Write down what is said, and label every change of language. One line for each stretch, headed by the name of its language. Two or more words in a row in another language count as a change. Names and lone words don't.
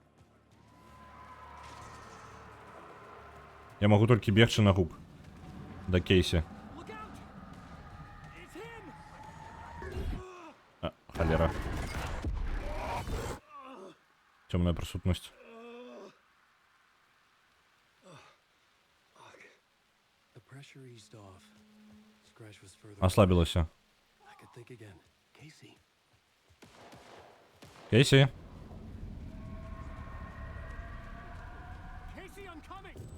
Belarusian: Я магу толькі бегчы на губ. Да Кейсі. А, халера. Цёмная прысутнасць.
English: The pressure eased off. Scratch was further.
Belarusian: Аслабілася.
English: I could think again. Casey.
Belarusian: Кейсі.
English: Casey, I'm coming!